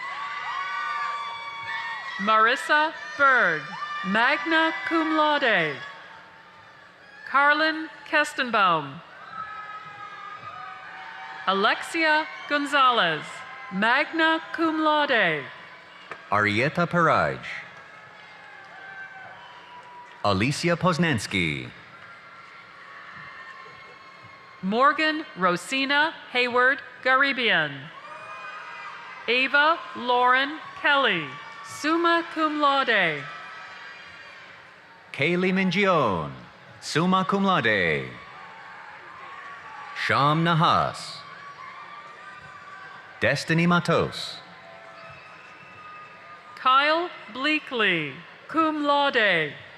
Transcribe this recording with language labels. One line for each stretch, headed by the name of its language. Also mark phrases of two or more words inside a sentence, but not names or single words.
English: Marissa Berg,
Latin: magna cum laude.
English: Carlin Kestenbaum. Alexia Gonzalez,
Latin: magna cum laude.
English: Arieta Paraj. Alicia Poznansky. Morgan Rosina Hayward Garibian. Ava Lauren Kelly,
Latin: summa cum laude.
English: Kaylee Mingione,
Latin: summa cum laude.
English: Sham Nahas. Destiny Matos. Kyle Bleakley,
Latin: cum laude.